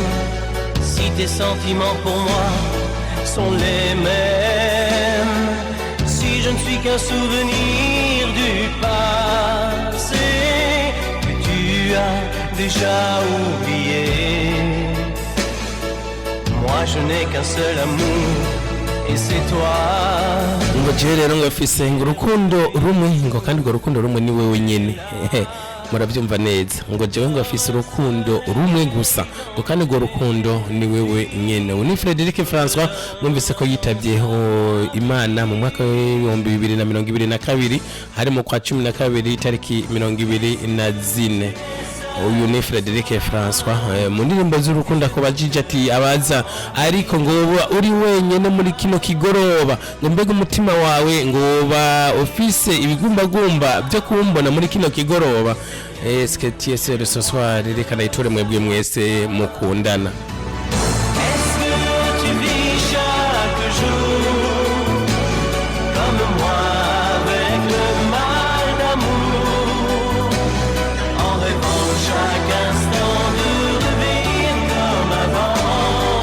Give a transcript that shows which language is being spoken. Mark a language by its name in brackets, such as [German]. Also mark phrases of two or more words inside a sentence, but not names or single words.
[French] si tes sentiments pour moi sont les mêmes, si je ne suis qu'un souvenir du passé que tu as déjà oublié. Moi je n'ai qu'un seul amour et c'est toi. [Rundi] Ngo je rero ngafise urukundo rumwe ngo kandi ngo rukundo rumwe ni wewe nyene. Murabyumva neza ngo jewe ngo afise urukundo rumwe gusa ngo kandi ngo rukundo ni wewe nyene. Ni Frédéric François mwumvise ko yitabyeho Imana mu mwaka wa 2022 hari mu kwa 12 tariki 24. Uyu ni Frédéric François mu ndirimbo z'urukundo ko bajije ati abaza ariko ngo uri wenyene muri kino kigoroba ngo mbega umutima wawe ngo ba office ibigumbagumba byo kumbona muri kino kigoroba. [French] Est-ce que tu es seul ce soir? [Rundi] Reka nayiture mwebwe mwese mukundana. [French] Est-ce que tu vis chaque jour comme moi avec le mal d'amour, en rêvant chaque instant de revenir comme avant?